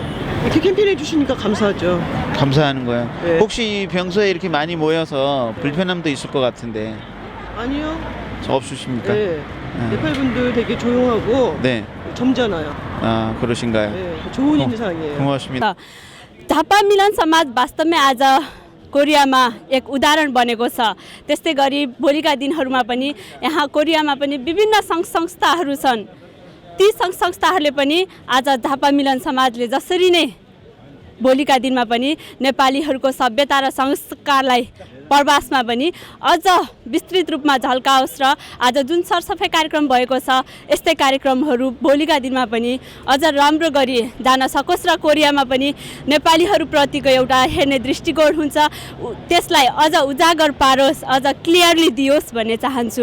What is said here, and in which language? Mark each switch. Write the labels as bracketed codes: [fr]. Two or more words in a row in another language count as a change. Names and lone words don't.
[ko] 이렇게 캠페인 해주시니까 감사하죠. 감사하는 거예요. 네. 혹시 평소에 이렇게 많이 모여서 불편함도 있을 것 같은데 아니요. 없으십니까? 네. 네팔 분들 되게 조용하고 네. 점잖아요. 아 그러신가요? 네. 좋은 인상이에요. 고맙습니다. [ne] झापा मिलन समाज वास्तवमै आज कोरियामा एक उदाहरण बनेको छ। त्यस्तै गरी भोलिका दिनहरूमा पनि यहाँ कोरियामा पनि विभिन्न सङ्घ संस्थाहरू छन्। ती सङ्घ संस्थाहरूले पनि आज झापा मिलन समाजले जसरी नै भोलिका दिनमा पनि नेपालीहरूको सभ्यता र संस्कारलाई प्रवासमा पनि अझ विस्तृत रूपमा झल्काओस् र आज जुन सरसफाइ कार्यक्रम भएको छ यस्तै कार्यक्रमहरू भोलिका दिनमा पनि अझ राम्रो गरी जान सकोस् र कोरियामा पनि नेपालीहरूप्रतिको एउटा हेर्ने दृष्टिकोण हुन्छ त्यसलाई अझ उजागर पारोस्, अझ क्लियरली दियोस् भन्ने चाहन्छु।